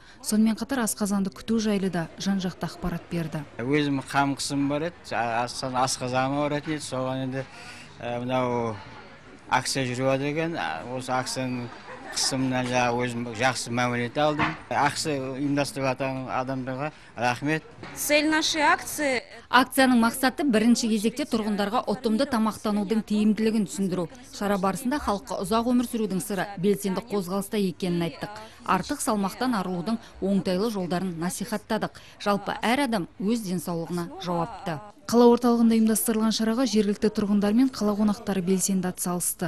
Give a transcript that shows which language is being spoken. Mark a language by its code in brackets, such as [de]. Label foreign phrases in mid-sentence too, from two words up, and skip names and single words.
[kk] Сонымен қатар асқазанды күту жайлы да жан-жақты ақпарат берді. Өзім қан қысым бар еді, асқазаным ауыратын еді. Соған енді мынау акция жүріп деген, осы акцияның қысымынан өзім жақсы мәмілет алдым. Акция ұйымдастырып адамдарға рахмет. [ru] Цель нашей акции... [kk] Акцияның мақсаты бірінші кезекте тұрғындарға ұтымды тамақтанудың тиімділігін түсіндіру. Шара барысында халыққа ұзақ өмір сүрудің сыры белсенді қозғалыста екенін айттық. Артық салмақтан арылудың оңтайлы жолдарын насихаттадық. Жалпы әр адам өз денсаулығына жауапты. Қала орталығында ұйымдастырылған шараға жергілікті тұрғындар мен қала қонақтары белсенді атсалысты.